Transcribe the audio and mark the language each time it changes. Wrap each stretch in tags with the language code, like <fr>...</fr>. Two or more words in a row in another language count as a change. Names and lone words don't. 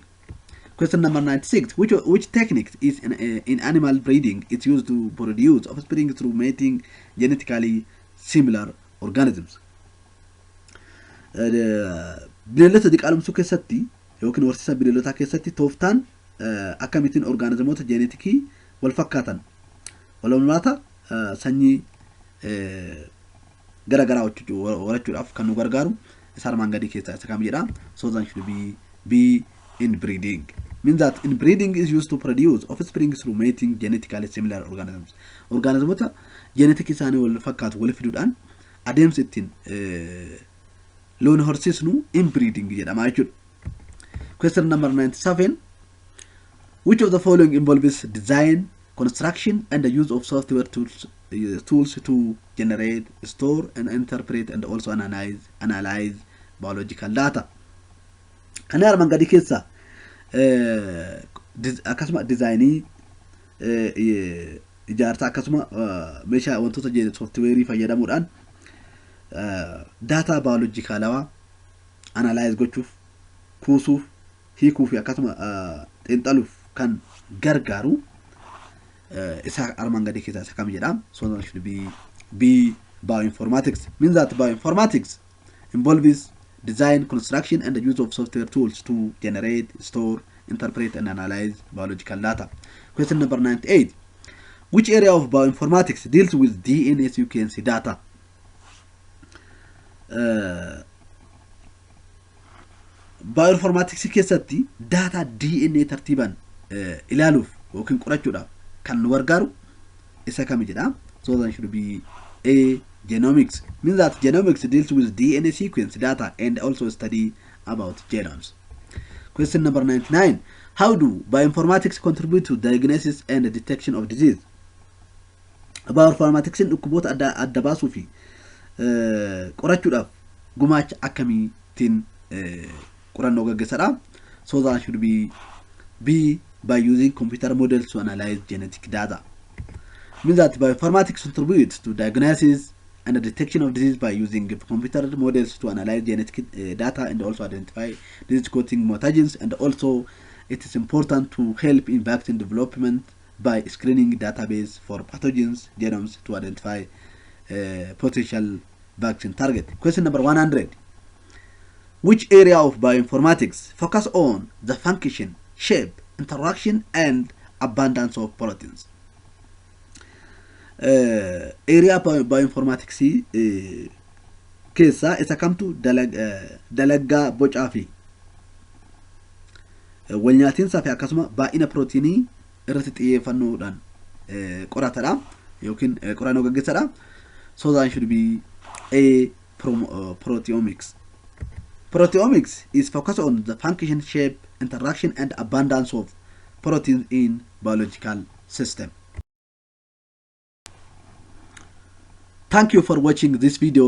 <en>Question number 96. Which technique is in animal breeding is used to produce offspring through mating genetically similar organisms?</en> <om>Bineeldota diqaalomsuu keessatti yookiin horsiisa bineeldotaa keessatti tooftaan akkamitiin orgaanizimoota jeenetikii wal fakkaatan walummaata sanyii garagaraa horachuudhaaf kan nu gargaaru isa armaan gadii keessaa isa kam jedha.</om> <en>So that should be B, inbreeding. Means that inbreeding is used to produce offspring through mating genetically similar organisms.</en> <om>Orgaanizimoota jeenetikii isaanii wal fakkaatu wal fiduudhaan adeemsa ittiin loon horsiisnu inbreeding jedhama jechuudha.</om> <en>Question number 97. Which of the following involves design, construction, and the use of software tools to generate, store, and interpret, and also analyze biological data?</en> <om>Kanneen armaan gadii keessaa akkasuma dizaayinii ijaarsa akkasuma meeshaa wantoota softweerii fayyadamuudhaan data biologicalawaa analyze gochuuf, kuusuuf, hiikuuf akkasuma xiinxaluuf kan gargaaru isa armaan gadii keessaa isa kam jedha.</om> <en>So that should be B, bioinformatics. Means that bioinformatics involves design, construction, and the use of software tools to generate, store, interpret, and analyze biological data. Question number 98. Which area of bioinformatics deals with DNA sequence data?</en> <om>Bioinformatics keessatti data DNA tartiibaan ilaaluuf yookiin qorachuudhaaf kan nu gargaaru isa kam jedha.</om> <en>So that should be A, genomics. Means that genomics deals with DNA sequence data and also study about genomes. Question number 99. How do bioinformatics contribute to diagnosis and detection of disease?</en> <om>Bioinformatics dhukkuboota adda baasuu fi qorachuudhaaf gumaacha akkamiitiin qorannoo gaggeessadha.</om> <en>So that should be by using computer models to analyze genetic data. Means that bioinformatics contributes to diagnosis and the detection of disease by using computer models to analyze genetic data and also identify disease-causing mutagens, and also it is important to help in vaccine development by screening database for pathogens genomes to identify potential vaccine target. Question number 100. Which area of bioinformatics focus on the function, shape, interaction, and abundance of proteins? Area bioinformatics</en> <om>keessa isa kamtu dalagaa bocaa fi walnyaatinsaa fi akkasuma baay'ina proteinii irratti xiyyeeffannoodhaan qoratadha yookiin qorannoo gaggeessadha.</om> <en>So that should be a proteomics. Proteomics is focused on the function, shape, interaction, and abundance of proteins in biological system. Thank you for watching this video.</en>